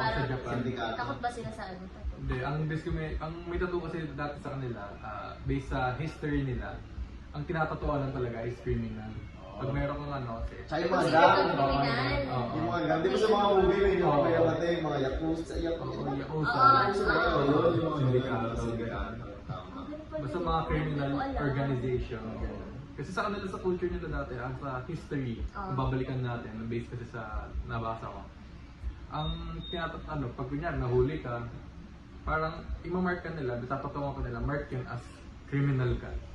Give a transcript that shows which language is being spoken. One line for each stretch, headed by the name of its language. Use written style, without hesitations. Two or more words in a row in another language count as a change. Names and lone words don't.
Filipino: parang sa Japan. Sindikato. takot ba sila sa ano tattoo? Hindi, ang may tattoo kasi dati sa kanila, based sa history nila, ang tinatatuan lang talaga is criminal. Pag meron kang ano kasi, Tsaka yung mga Kasi gang. yung criminal. Oo. Yung mga gang. Di ba sa mga movie may Oo. mga matay, mga yakuza, Oo, yakuza. yakuza. Oo, Yun, yung mga Sindikato. sindikato. Ang galing pala Basta yun. mga criminal Hindi ko alam. organization. Kasi sa kanila sa culture nila dati, ang sa history, kung babalikan natin, based kasi sa nabasa ko. Ang pag kunyari nahuli ka, parang imamark ka nila, tatatungan ko nila, mark yun as criminal ka.